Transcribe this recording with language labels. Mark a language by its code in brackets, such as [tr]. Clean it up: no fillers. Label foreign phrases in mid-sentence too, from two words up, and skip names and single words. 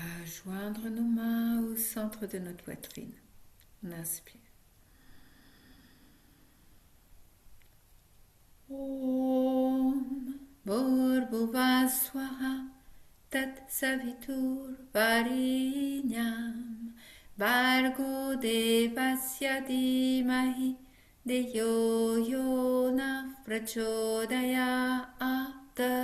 [fr] joindre nos mains au centre de notre poitrine. On inspire. [sa] Om Bhurvubhuva Swaha Tat Savitur Varinyam Bhargo Devasya Dhimahi Deyo Yona Prachodayat.